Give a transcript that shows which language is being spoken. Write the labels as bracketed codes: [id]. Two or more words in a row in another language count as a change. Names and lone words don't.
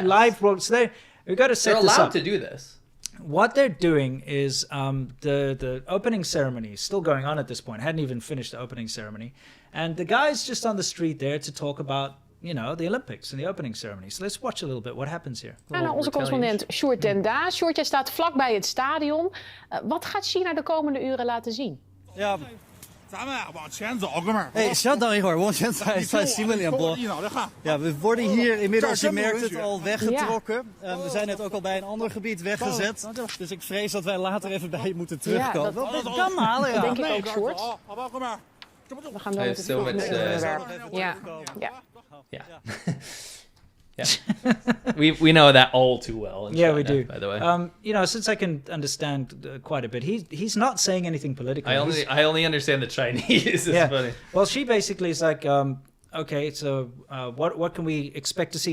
[en] Live broadcast. So we've got to set They're this allowed up. to do this. What they're doing is the opening ceremony is still going on at this point. Hadn't even finished the opening ceremony. And the guy's just on the street there to talk about, the Olympics and the opening ceremony. So let's watch a little bit what happens here. [nl] Gaan naar onze correspondent Sjoerd ten Daas. Sjoerd, jij staat vlakbij het stadion. Wat gaat China de komende uren laten zien? Ja, [zh] 哎，稍等一会儿，往前踩新闻联播。 [nl] Ja, we worden hier inmiddels, je merkt het, al weggetrokken. We zijn net ook al bij een ander gebied weggezet. Dus ik vrees dat wij later even bij je moeten terugkomen. Ja, dat kan halen, ja. Dat denk ik ook, Sjoerd. We gaan door [en] I [nl] met [en] have [nl] het [en] so [nl] volgende [en] much, [nl] onderwerp. Ja. [en] Yeah. Yeah. we know that all too well in Yeah, China, we do. by the way. You know, since I can understand quite a bit, he's not saying anything political. I only understand the Chinese. It's funny. Well, she basically is like, okay, so what can we expect to see?